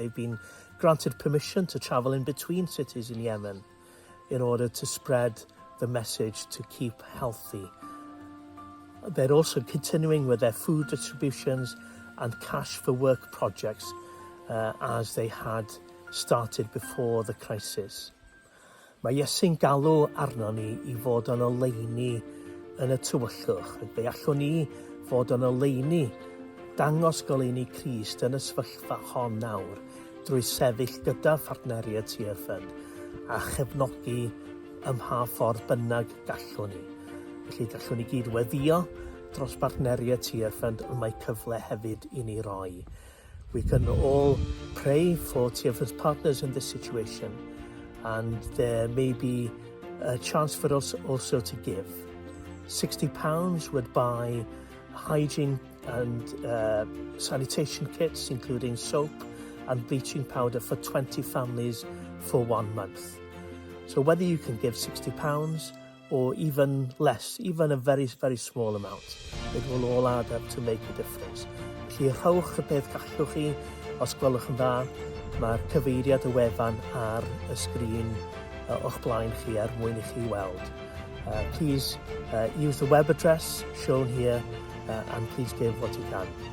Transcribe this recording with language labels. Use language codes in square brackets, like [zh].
[en] They've been granted permission to travel in between cities in Yemen in order to spread the message to keep healthy. They're also continuing with their food distributions and cash for work projects as they had started before the crisis. [cy] Mae Iesu'n galw arno ni i fod yn oleuni yn y tywyllwch, ac fe allwn ni fod yn oleuni, dangos goleuni Crist yn y sefyllfa hon nawr, drwy sefyll gyda phartneriaid Tear Fund a chefnogi ym mha ffordd bynnag gallwn ni. Felly gallwn ni gyd weddio dros partneriaid Tear Fund, ond mae cyfle hefyd i ni roi. [en] We can all pray for Tear Fund's partners in this situation, and there may be a chance for us also to give. £60 would buy hygiene and sanitation kits, including soap and bleaching powder for 20 families for 1 month. So whether you can give £60 or even less, even a very, very small amount, it will all add up to make a difference. [cy] Felly rhowch y beth gallwch chi, os gwelwch yn dda, mae'r cyfeiriad y wefan ar y sgrin o'ch blaen chi mwyn i chi weld. [en] Please use the web address shown here and please give what you can.